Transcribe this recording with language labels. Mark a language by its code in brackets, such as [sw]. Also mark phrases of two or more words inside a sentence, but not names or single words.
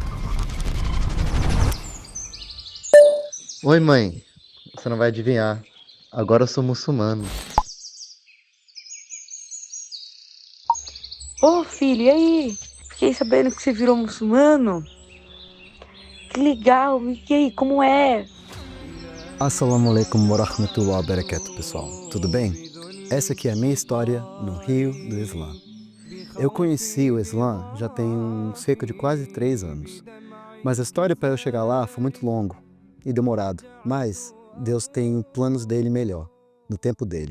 [pt] Oi, mãe. Você não vai adivinhar. Agora eu sou muçulmano. Ô filho, e aí? Fiquei sabendo que você virou muçulmano. Que legal, e aí, como é? [ar] السلام عليكم ورحمة الله وبركاته, [pt] pessoal. Tudo bem? Essa aqui é a minha história no Rio do Islã. Eu conheci o Islã já tem cerca de quase 3 anos. Mas a história para eu chegar lá foi muito longo e demorado. Mas Deus tem planos dele melhor, no tempo dele.